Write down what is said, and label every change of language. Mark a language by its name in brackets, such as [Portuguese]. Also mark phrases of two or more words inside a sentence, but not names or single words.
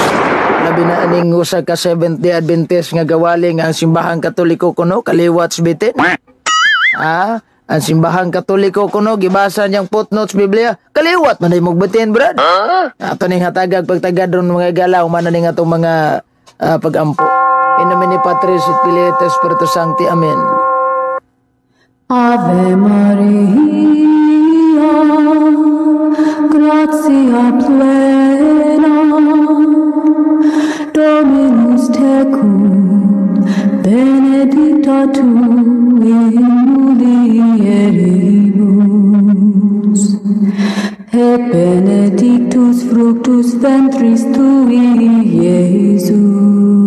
[Cebuano] Labi na aning usa ka Seventh-day Adventist nga gawaling ang simbahang Katoliko kuno kaliwat bitin. Ang simbahang Katoliko kuno gibasa niyang footnotes Biblia kaliwat man ay magbitin, brad. Ato ning hatagag pagtagad ron mga higala humana ning atong mga pagampo. [Latin] In nomine Patris et Filii et Spiritus Sancti. Amen. Ave Maria, gratia plena, Dominus tecum, benedicta tu in mulieribus, et benedictus fructus ventris tui, Iesus.